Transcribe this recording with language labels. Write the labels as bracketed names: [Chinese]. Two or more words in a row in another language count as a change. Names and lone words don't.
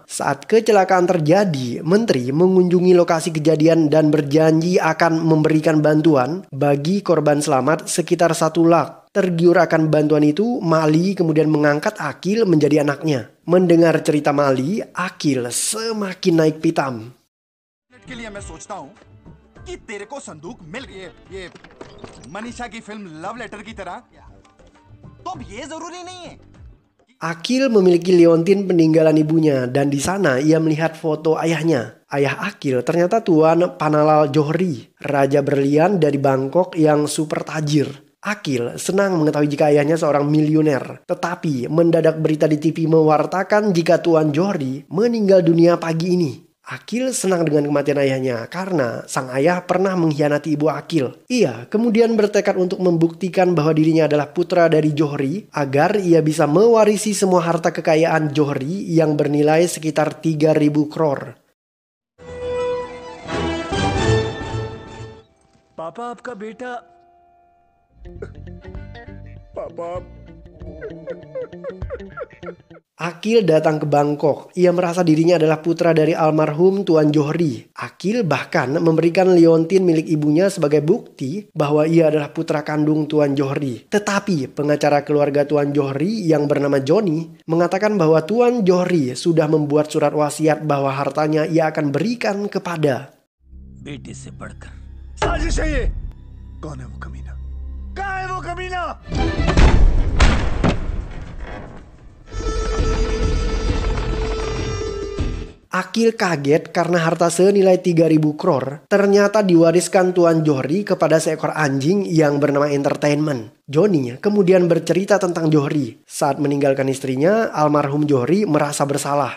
[Indonesian] Saat kecelakaan terjadi, menteri mengunjungi lokasi kejadian dan berjanji akan memberikan bantuan bagi korban selamat sekitar 1 lakh. Tergiur akan bantuan itu, Mali kemudian mengangkat Akhil menjadi anaknya. Mendengar cerita Mali, Akhil semakin naik pitam. [Hindi] के लिए मैं सोचता हूँ कि तेरे को संदूक मिल गया ये मनीषा की फिल्म लव लेटर की तरह तो अब ये जरूरी नहीं है। [Indonesian] Akhil memiliki liontin peninggalan ibunya dan di sana ia melihat foto ayahnya. Ayah Akhil ternyata Tuan Panalal Johri, Raja Berlian dari Bangkok yang super tajir. Akhil senang mengetahui jika ayahnya seorang miliuner. Tetapi mendadak berita di TV mewartakan jika Tuan Johri meninggal dunia pagi ini. Akhil senang dengan kematian ayahnya karena sang ayah pernah mengkhianati ibu Akhil. Ia kemudian bertekad untuk membuktikan bahwa dirinya adalah putra dari Johri agar ia bisa mewarisi semua harta kekayaan Johri yang bernilai sekitar 3.000 crore. [Hindi] पापा आपका बेटा पापा [Indonesian] Akil datang ke Bangkok. Ia merasa dirinya adalah putra dari almarhum Tuan Johri. Akil bahkan memberikan liontin milik ibunya sebagai bukti bahwa ia adalah putra kandung Tuan Johri. Tetapi pengacara keluarga Tuan Johri yang bernama Johnny mengatakan bahwa Tuan Johri sudah membuat surat wasiat bahwa hartanya ia akan berikan kepada [Hindi] बेटे से बढ़कर साजिश है ये। कौन है वो कमीना? कहाँ है वो कमीना? [Indonesian] Akil kaget karena harta senilai 3.000 crore ternyata diwariskan Tuan Johri kepada seekor anjing yang bernama Entertainment. Johnny kemudian bercerita tentang Johri. Saat meninggalkan istrinya, almarhum Johri merasa bersalah.